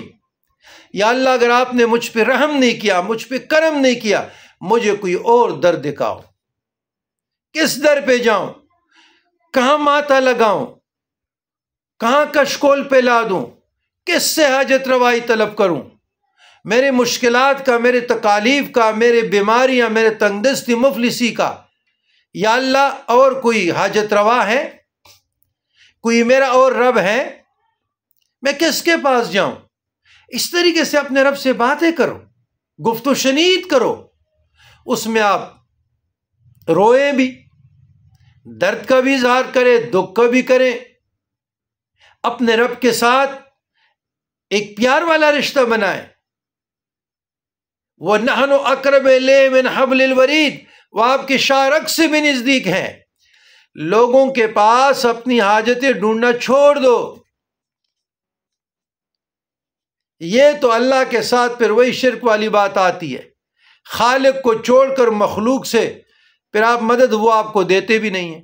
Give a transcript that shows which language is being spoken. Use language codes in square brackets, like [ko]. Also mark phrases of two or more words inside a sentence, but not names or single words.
[ur] یا اللہ اگر آپ نے مجھ پہ رحم نہیں کیا، مجھ پہ کرم نہیں کیا، مجھے کوئی اور در دکھاؤ، کس در پہ جاؤں، کہاں ماتھا لگاؤں، کہاں کشکول پہ لا دوں، کس سے حاجت روائی طلب کروں، میرے مشکلات کا، میرے تکالیف کا، میرے بیماریاں، میرے تنگ دستی مفلسی کا۔ یا اللہ اور کوئی حاجت روا ہے، کوئی میرا اور رب ہے، میں کس کے پاس جاؤں؟ اس طریقے سے اپنے رب سے باتیں کرو، گفت و شنید کرو، اس میں آپ روئیں بھی، درد کا بھی اظہار کریں، دکھ کا بھی کریں، اپنے رب کے ساتھ ایک پیار والا رشتہ بنائیں۔ [ar] وَنَحْنُ أَقْرَبُ إِلَيْهِ مِنْ حَبْلِ الْوَرِيدِ، [ur] وہ آپ کے شارک سے بھی نزدیک ہیں۔ لوگوں کے پاس اپنی حاجتیں ڈھونڈنا چھوڑ دو۔ یہ تو اللہ کے ساتھ پھر وہی شرک والی بات آتی ہے، خالق کو چھوڑ کر مخلوق سے پھر آپ مدد وہ آپ کو دیتے بھی نہیں ہیں۔